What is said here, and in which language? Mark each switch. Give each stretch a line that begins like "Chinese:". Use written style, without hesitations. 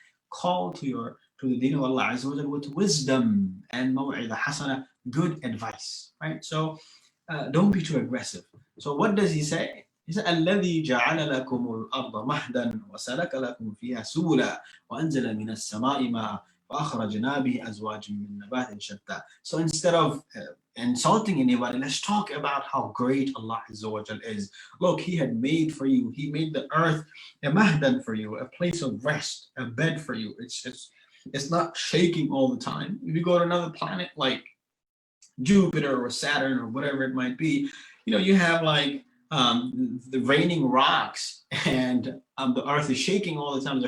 English: Call to the deen of Allah Azza wa Jal with wisdom and maw'idah hasana, good advice. Right? So don't be too aggressive. So what does he say? He said,
Arabic: الذي جعل لكم الأرض مهدا وسلك لكم فيها سبلا وأنزل من السماء ماء فأخرجنا به أزواج من نبات شتى.
English: So instead of insulting anybody, let's talk about how great Allah Azza wa Jal is. Look, He had made for you, He made the earth a mahdan for you, a place of rest, a bed for you. It's not shaking all the time. If you go to another planet like Jupiter or Saturn or whatever it might be, you have like the raining rocks, and the earth is shaking all the time.